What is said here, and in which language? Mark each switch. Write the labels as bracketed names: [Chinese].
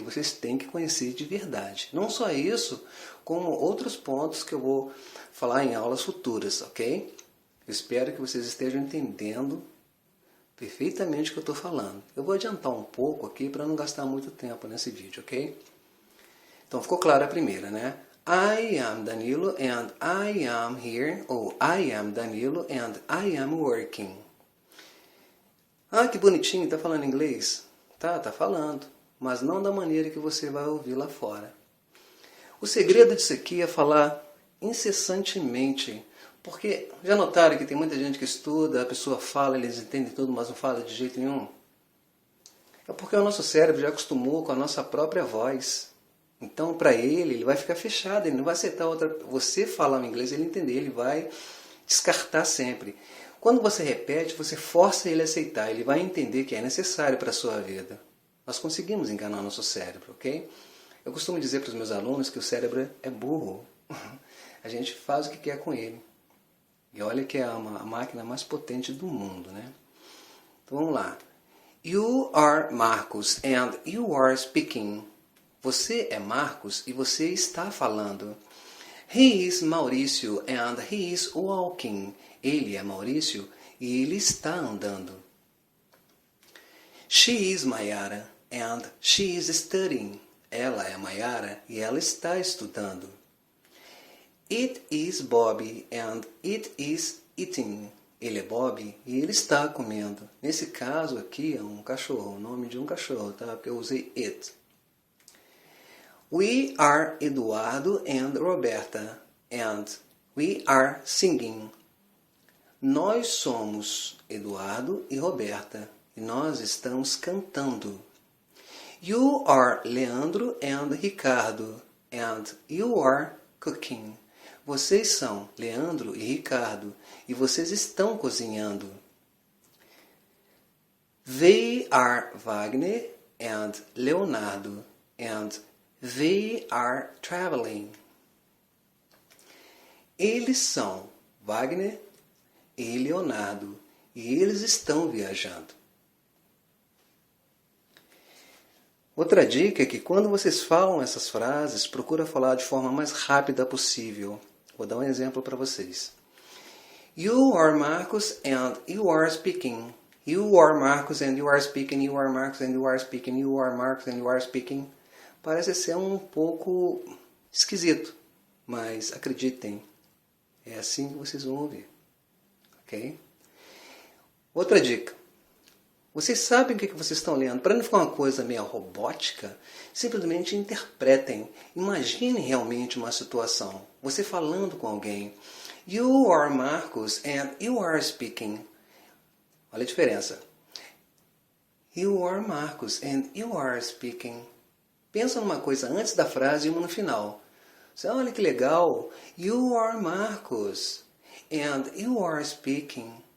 [Portuguese] Vocês têm que conhecer de verdade. Não só isso, como outros pontos que eu vou falar em aulas futuras, ok? Eu espero que vocês estejam entendendo perfeitamente o que eu estou falando. Eu vou adiantar um pouco aqui para não gastar muito tempo nesse vídeo, ok? Então ficou clara a primeira, né? [English] I am Danilo and I am here, ou I am Danilo and I am working. [Portuguese] Ah, que bonitinho, tá falando inglês? Tá falando, mas não da maneira que você vai ouvir lá fora. O segredo disso aqui é falar incessantemente, porque já notaram que tem muita gente que estuda, a pessoa fala, eles entendem tudo, mas não fala de jeito nenhum? É porque o nosso cérebro já acostumou com a nossa própria voz. Então, para ele vai ficar fechado, ele não vai aceitar outra. Você falar em inglês, ele entender, ele vai descartar sempre. Quando você repete, você força ele a aceitar, ele vai entender que é necessário para a sua vida. Nós conseguimos enganar nosso cérebro, ok? Eu costumo dizer para os meus alunos que o cérebro é burro. A gente faz o que quer com ele. E olha que é a máquina mais potente do mundo, né? Então vamos lá. [English] You are Marcos and you are speaking. [Portuguese] Você é Marcos e você está falando. [English] He is Maurício and he is walking. [Portuguese] Ele é Maurício e ele está andando. [English] She is Mayara and she is studying. [Portuguese] Ela é Mayara e ela está estudando. [English] It is Bobby and it is eating. [Portuguese] Ele é Bob e ele está comendo. Nesse caso aqui é um cachorro, o nome de um cachorro, tá? Porque eu usei it. [English] We are Eduardo and Roberta and we are singing. [Portuguese] Nós somos Eduardo e Roberta e nós estamos cantando. [English] You are Leandro and Ricardo and you are cooking. [Portuguese] Vocês são Leandro e Ricardo e vocês estão cozinhando. [English] They are Wagner and Leonardo and they are traveling. [Portuguese] Eles são Wagner e Leonardo e eles estão viajando. Outra dica é que quando vocês falam essas frases, procura falar de forma mais rápida possível. Vou dar um exemplo para vocês. [English] You are Marcos and you are speaking. You are Marcos and you are speaking. You are Marcos and you are speaking. You are Marcos and you are speaking. [Portuguese] Parece ser um pouco esquisito, mas acreditem, é assim que vocês vão ouvir. Ok? Outra dica. Vocês sabem o que vocês estão lendo. Para não ficar uma coisa meio robótica, simplesmente interpretem. Imaginem realmente uma situação. Você falando com alguém. [English] You are Marcos and you are speaking. [Portuguese] Olha a diferença. [English] You are Marcos and you are speaking. [Portuguese] Pensa numa coisa antes da frase e uma no final. Você, olha que legal. [English] You are Marcos and you are speaking.